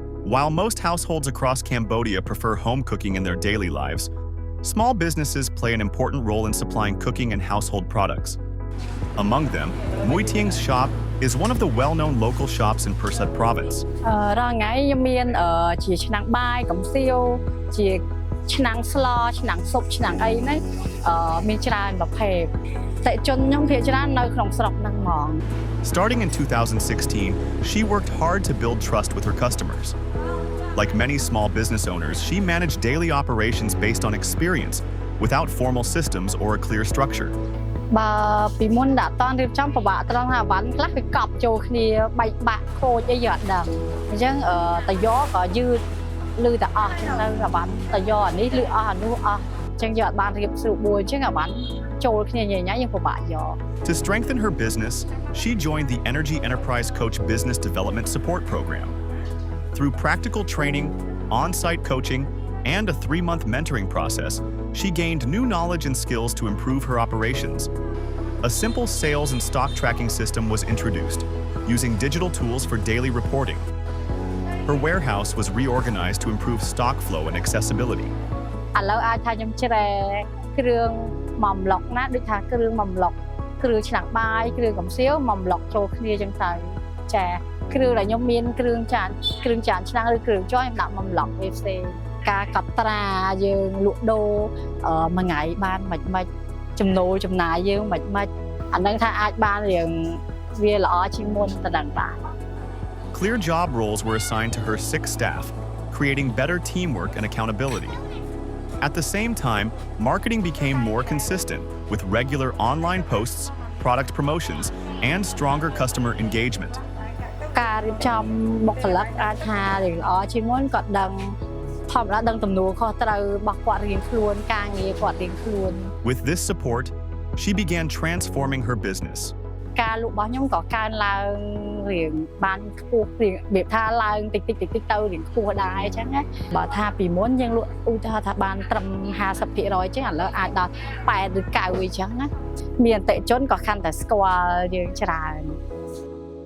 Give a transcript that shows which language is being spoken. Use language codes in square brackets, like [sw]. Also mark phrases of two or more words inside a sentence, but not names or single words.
[en] While most households across Cambodia prefer home cooking in their daily lives, small businesses play an important role in supplying cooking and household products. Among them, Mui Tieng's shop is one of the well-known local shops in Persat Province. [km] រាល់ថ្ងៃខ្ញុំមានជាឆ្នាំងបាយកំសៀវជាឆ្នាំងស្លឆ្នាំងស៊ុបឆ្នាំងអីហ្នឹងមានច្រើនប្រភេទតែជនខ្ញុំភាគច្រើននៅក្នុងស្រុកហ្នឹងហ្មង [en] Starting in 2016, she worked hard to build trust with her customers. Like many small business owners, she managed daily operations based on experience, without formal systems or a clear structure. [km] បើពីមុនដាក់តន់រៀបចំពិបាកត្រង់ថាអាវ៉ាន់ខ្លះវាកប់ចូលគ្នាបែកបាក់ខូចអីយើងអត់ដឹងអញ្ចឹងតាយ៉ក៏យឺតលឺតែអស់ចឹងទៅអាវ៉ាន់តាយ៉អានេះលឺអស់អានោះអស់ចឹងយើងអត់បានរៀបស្រួលបួលចឹងអាវ៉ាន់ចូលគ្នាញ៉ៃញ៉ៃយើងពិបាកយក [en] To strengthen her business, she joined the Energy Enterprise Coach Business Development Support Program. Through practical training, on-site coaching, and a 3-month mentoring process, she gained new knowledge and skills to improve her operations. A simple sales and stock tracking system was introduced, using digital tools for daily reporting. Her warehouse was reorganized to improve stock flow and accessibility. [km] ឥឡូវអាចថាខ្ញុំជ្រែគ្រឿងម៉ាំឡុកណាដូចថាគ្រឿងម៉ាំឡុកគ្រឿងឆ្នាំងបាយគ្រឿងកំសៀវម៉ាំឡុកចូលគ្នាចឹងទៅចាគ្រឿងដែលខ្ញុំមានគ្រឿងចានឆ្នាំងឬគ្រឿងចុយខ្ញុំដាក់ម៉ាំឡុកវាផ្សេងការកត់ត្រាយើងលក់ដូរមួយថ្ងៃបានមិនចំណូលចំណាយយើងមិនអានឹងថាអាចបានរៀងវាល្អជាងមុនទៅដល់បាន [en] Clear job roles were assigned to her 6 staff, creating better teamwork and accountability. At the same time, marketing became more consistent with regular online posts, product promotions, and stronger customer engagement. [km] ការរៀបចំបុគ្គលិកអាចថារៀងល្អជាងមុនគាត់ដឹងធម្មតាដឹងទំនួលខុសត្រូវរបស់គាត់រៀងខ្លួនការងារគាត់រៀងខ្លួន [en] With this support, she began transforming her business. [km] ការលក់របស់ខ្ញុំក៏កើនឡើងរៀងបានខ្ពស់រៀងរបៀបថាឡើងតិចទៅរៀងខ្ពស់ដែរអញ្ចឹងណាបើថាពីមុនយើងលក់ឧទាហរណ៍ថាបានត្រឹម 50% អញ្ចឹងឥឡូវអាចដល់80ឬ90អញ្ចឹងណាមានអតិថិជនក៏កាន់តែស្គាល់យើងច្រើន